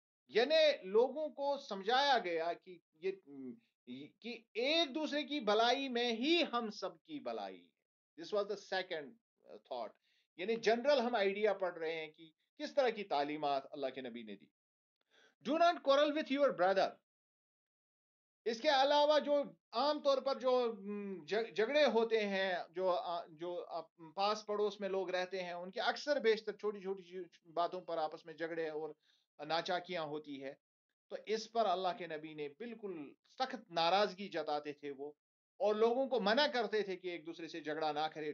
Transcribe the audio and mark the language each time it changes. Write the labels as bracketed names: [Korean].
[Urdu] یعنی لوگوں کو سمجھایا گیا کہ کہ ایک دوسرے کی بھلائی میں ہی ہم سب کی بھلائی ہے. [English] This was the second thought. [Urdu] یعنی جنرل ہم آئیڈیا پڑھ رہے ہیں کہ کس طرح کی تعلیمات اللہ کے نبی نے دی. [English] Do not quarrel with your brother. [Urdu] اس کے علاوہ جو عام طور پر جو جھگڑے ہوتے ہیں، جو پاس پڑوس میں لوگ رہتے ہیں، ان کے اکثر بیشتر چھوٹی چھوٹی باتوں پر آپس میں جھگڑے اور ناچاکیاں ہوتی ہے. تو اس پر اللہ کے نبی نے بالکل سخت ناراضگی جتاتے تھے وہ، اور لوگوں کو منع کرتے تھے کہ ایک دوسرے سے جھگڑا نہ کرے.